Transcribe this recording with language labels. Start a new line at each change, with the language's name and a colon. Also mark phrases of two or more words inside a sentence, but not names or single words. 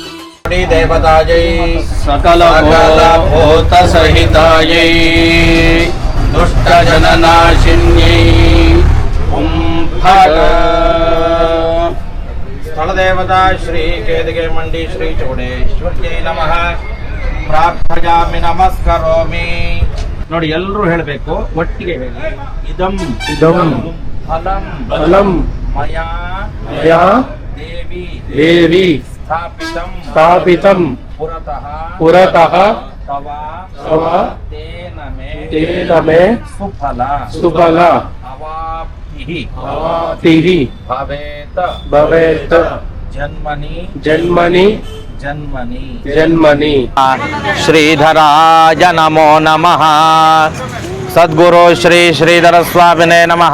Sanskrit: ದೇವತಾಯೈ ಸಕಲ ಭೂತ ಸಹಿತಾಯೈ ದುಷ್ಟ ಜನನಾಶಿನ್ಯೈ ಸ್ಥಳದೇವತಾ ಶ್ರೀ ಕೇದಿಗೆ ಮಂಡಿ ಶ್ರೀ ಚೌಡೇಶ್ವರ್ಯೈ ನಮಃ. ಪ್ರಾರ್ಥಯಾಮಿ ನಮಸ್ಕರೋಮಿ.
Kannada: ನೋಡಿ, ಎಲ್ಲರೂ ಹೇಳಬೇಕು, ಒಟ್ಟಿಗೆ ಹೇಳಿ.
Sanskrit: ಇದಂ ಇದಂ ಫಲಂ ಫಲಂ ಮಯಾ ಮಯಾ ದೇವಿ ದೇವಿ ಸ್ಥಾಪಿತಂ ಸ್ಥಾಪಿತಂ ಪುರತಃ ಪುರತಃ ತವ ತವ ತೇನ ತೇನ ಮೇ ಸುಫಲ ಸುಫಲ ಅವಾಪ್ತಿಹಿ ಅವಾಪ್ತಿಃ ಭವೇತ ಭವೇತ್ ಜನ್ಮನಿ ಜನ್ಮನಿ ಜನ್ಮನಿ ಜನ್ಮನಿ. ಶ್ರೀಧರಾಯ ನಮೋ ನಮಃ. ಸದ್ಗುರು ಶ್ರೀ ಶ್ರೀಧರ ಸ್ವಾಮಿನೇ ನಮಃ.